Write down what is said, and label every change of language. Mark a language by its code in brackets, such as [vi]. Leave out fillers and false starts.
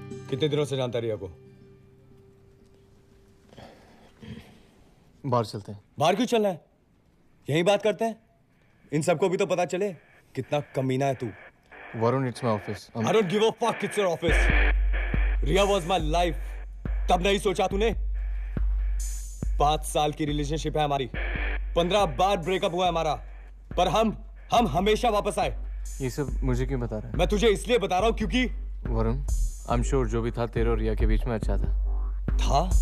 [hi] कितने दिनों से जानता रिया को? बाहर चलते हैं। बाहर क्यों चलना है? यहीं बात करते हैं। इन सबको भी तो पता चले कितना कमीना है तू। [en] Varun, it's my office. I don't give a fuck, it's your office. Riya was my life. [hi] तब नहीं सोचा तूने? 5 साल की रिलेशनशिप है हमारी, 15 बार ब्रेकअप हुआ है हमारा, पर हम हमेशा वापस आए। ये सब मुझे क्यों बता रहा है? मैं तुझे इसलिए बता रहा हूँ क्योंकि वरुण, [en] I am sure [hi] जो भी था तेरे और रिया के बीच में अच्छा था।